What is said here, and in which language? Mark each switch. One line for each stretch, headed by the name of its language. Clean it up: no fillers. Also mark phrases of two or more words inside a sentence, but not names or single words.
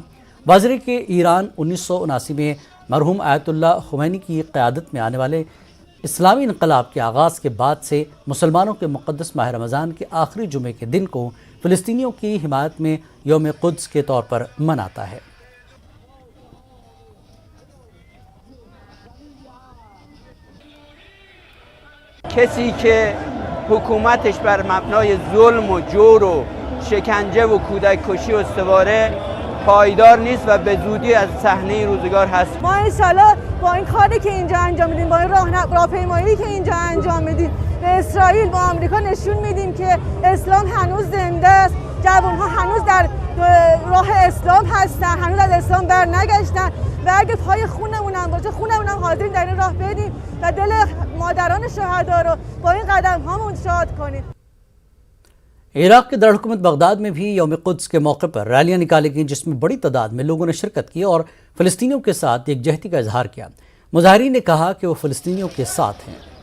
Urdu: واضح ہے کہ ایران 1979 میں مرحوم آیت اللہ خمینی کی قیادت میں آنے والے اسلامی انقلاب کے آغاز کے بعد سے مسلمانوں کے مقدس ماہ رمضان کے آخری جمعے کے دن کو فلسطینیوں کی حمایت میں یوم قدس کے طور پر مناتا ہے.
Persian: کسی که حکومتش بر مبنای ظلم و جور و شکنجه و کودک کشی استواره پایدار نیست و به زودی از صحنه روزگار هست. ما انشالله با این کاری که اینجا انجام میدیم، با این راهپیمایی که اینجا انجام میدیم، به اسرائیل با آمریکا نشون میدیم که اسلام هنوز زنده است. جوانها هنوز در راه اسلام هستن، هنوز از اسلام بر نگشتن و اگه پای خونمون هم باشه خونمون هم حاضریم در این راه بدیم و دل مادران شهدا رو با این قدم هامون شاد کنیم.
Urdu: عراق کے دارالحکومت بغداد میں بھی یوم قدس کے موقع پر ریلیاں نکالی گئیں، جس میں بڑی تعداد میں لوگوں نے شرکت کی اور فلسطینیوں کے ساتھ یکجہتی کا اظہار کیا. مظاہرین نے کہا کہ وہ فلسطینیوں کے ساتھ ہیں.